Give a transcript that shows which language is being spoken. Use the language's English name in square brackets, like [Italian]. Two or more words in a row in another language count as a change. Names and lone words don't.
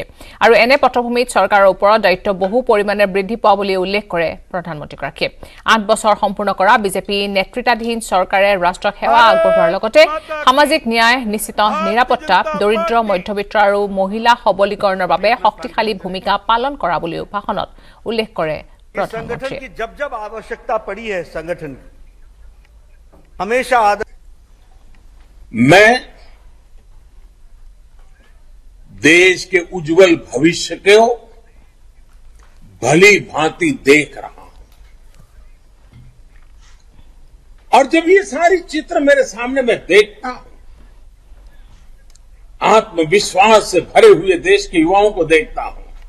[Assamese] আৰু এনে পটভূমিত চৰকাৰৰ ওপৰত দায়িত্ব বহু পৰিমাণে বৃদ্ধি পোৱা বুলি উল্লেখ কৰে প্ৰধানমন্ত্ৰীগৰাকীয়ে। 8 বছৰ সম্পূৰ্ণ কৰা বিজেপি নেতৃত্বাধীন চৰকাৰে ৰাষ্ট্ৰক সেৱা আগবঢ়োৱাৰ লগতে সামাজিক ন্যায়, নিশ্চিত নিৰাপত্তা, দৰিদ্ৰ মধ্যবিত্ত আৰু মহিলা সবলীকৰণৰ বাবে শক্তিশালী ভূমিকা পালন কৰা বুলিও ভাষণত উল্লেখ কৰে। [Hindi] संगठन की जब जब आवश्यकता पड़ी है संगठन की हमेशा मैं देश के उज्जवल भविष्य को भली भांति देख रहा हूं और जब ये सारी चित्र मेरे सामने मैं देखता हूं, आत्मविश्वास से भरे हुए देश के युवाओं को देखता हूं,